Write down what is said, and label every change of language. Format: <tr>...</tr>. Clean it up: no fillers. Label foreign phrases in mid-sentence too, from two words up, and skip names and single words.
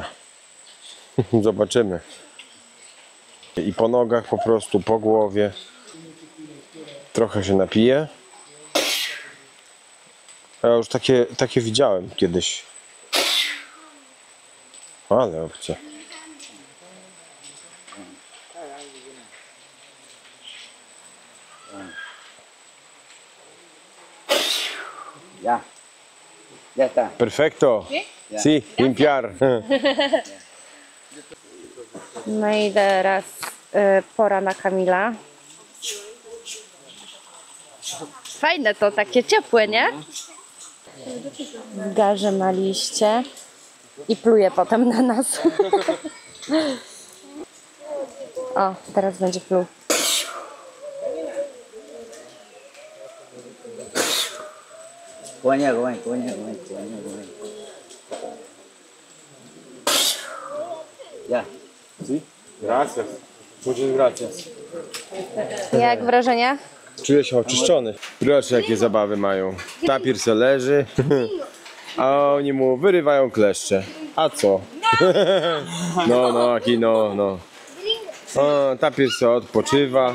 <pl>Zobaczymy. I po nogach po prostu, po głowie. Trochę się napije. Ja już takie widziałem kiedyś. Ale obcie.</pl> <es>Ya. Ya está. Perfecto. Sí, limpiar.</es> <pl>No i teraz pora na Kamila. Fajne to, takie ciepłe, nie? W garze ma liście i pluje potem na nas. O, teraz będzie pluł.</pl> <es>Coña. Ya. Sí, gracias. Muchas gracias.</es> <pl>Jak wrażenie? Czuję się oczyszczony. Proszę, jakie zabawy mają. Tapir se leży, a oni mu wyrywają kleszcze. A co? No. O, tapir se odpoczywa.</pl>